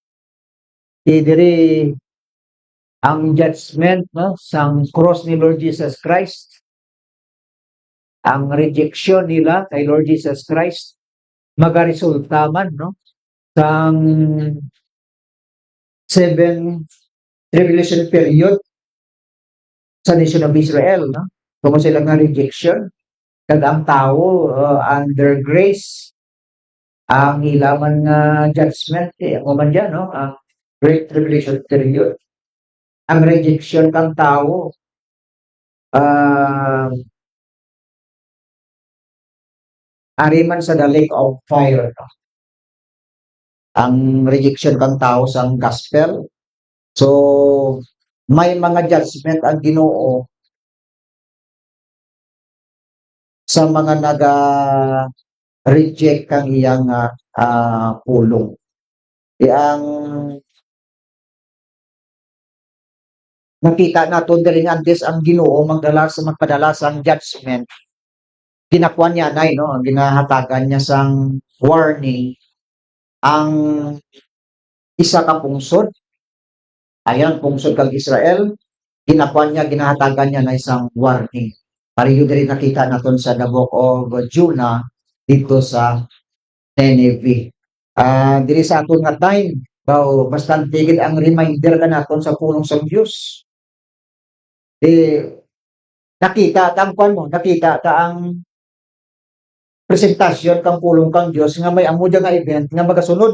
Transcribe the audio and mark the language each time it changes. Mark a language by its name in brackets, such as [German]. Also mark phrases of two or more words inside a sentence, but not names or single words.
[Hiligaynon] Diri ang judgment, no, sang cross ni Lord Jesus Christ, ang rejection nila kay Lord Jesus Christ, magaresulta man, no, sang 7 [English] tribulation period [Hiligaynon] sa [English] nation of Israel, [Hiligaynon] no? Kung sila nga rejection, kag ang tao [English] under grace, [Hiligaynon] ang ilaman nga judgment, ako man dyan, no? Ang Great Tribulation period. Ang rejection kang tao, ari man sa [English] the lake of fire, [Hiligaynon] no? Ang rejection kang tao sa gospel. So, may mga judgment ang Ginoo sa mga reject kang iyang pulong. Ang nakita naton diri nga antes ang Ginoo magpadala sang judgment. Ginakuan niya nay, no, ang ginahatagan niya sang warning ang isa ka pungsod. Ayan, pungsod kang Israel, ginakuan niya, ginahatagan niya na isang warning. Pareho diri nakita naton sa [English] the book of Jonah [Filipino] dito sa [Hiligaynon] Nineveh. Diri sa aton nga time, bastante gid ang reminder ka naton sa pulong sa Dios. Nakita ta ang presentasyon kang pulong kang Dios nga may amo nga event nga magasunod.